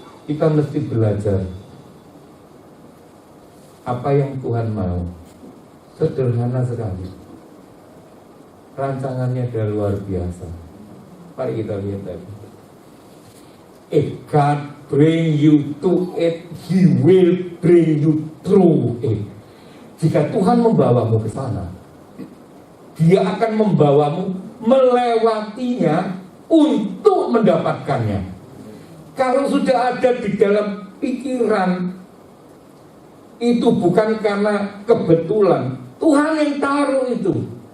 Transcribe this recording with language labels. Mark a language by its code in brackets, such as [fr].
[id] Kita mesti belajar apa yang Tuhan mau. Sederhana sekali, rancangannya adalah luar biasa. Mari kita lihat tadi. [en] If God bring you to it, He will bring you through it. [id] Jika Tuhan membawamu ke sana, Dia akan membawamu melewatinya untuk mendapatkannya. Kalau sudah ada di dalam pikiran, itu bukan karena kebetulan, Tuhan yang taruh itu.